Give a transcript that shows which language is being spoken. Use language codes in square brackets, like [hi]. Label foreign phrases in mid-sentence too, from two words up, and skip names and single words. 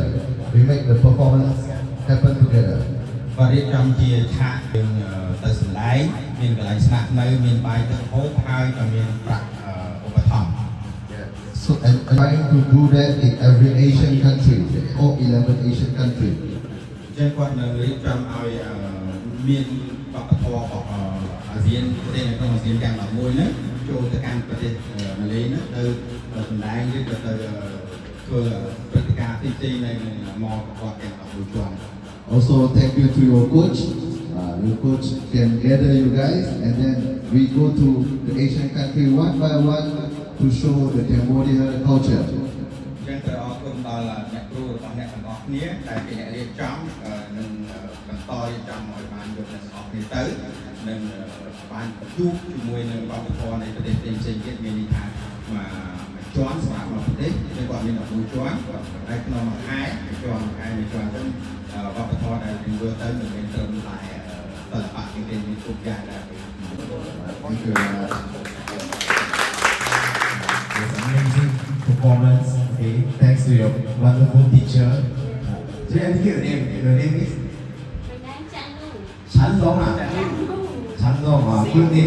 [en] We make the performance happen together. [km] បាទរៀបចំជាឆាកយើងទៅសម្ដែងមានកន្លែងស្នាក់នៅមានបាយទឹកហូបហើយក៏មានប្រាក់ឧបត្ថម្ភ [en] So and trying to do that in every Asian country, all 11 Asian countries. [km] ចឹងគាត់នៅរៀបចំឲ្យមានវប្បធម៌របស់អាស៊ានប្រទេសនៅក្នុងអាស៊ានទាំង11ហ្នឹងចូលទៅកាន់ប្រទេសម៉ាឡេហ្នឹងទៅសម្ដែងឬក៏ទៅធ្វើព្រឹត្តិការណ៍ផ្សេងៗនៅមកគាត់ទាំង11ជាន់ [en] Also, thank you to your coach. Your coach can gather you guys, and then we go to the Asian country one by one to show the Cambodia culture. [km] ចឹងត្រូវអរគុណដល់អ្នកគ្រូរបស់អ្នកទាំងអស់គ្នាដែលជាអ្នករៀបចំនិងបន្តរៀបចំឲ្យបានយកអ្នកទាំងអស់គ្នាទៅនិងបានជួបជាមួយនឹងវប្បធម៌នៃប្រទេសផ្សេងៗទៀតមានន័យថាមួយជាន់សម្រាប់មួយប្រទេសគឺគាត់មាន11ជាន់ហើយក្នុងមួយខែជាន់ខែមួយជាន់ទៅវប្បធម៌ដែលយើងធ្វើទៅមិនមែនត្រឹមតែសិល្បៈជាមានគ្រប់យ៉ាងដែរ [en] Thank you very much. It's amazing performance. Okay, thanks to your wonderful teacher. So you indicate the name. Your name is Chan Long. Chan Long. Good name.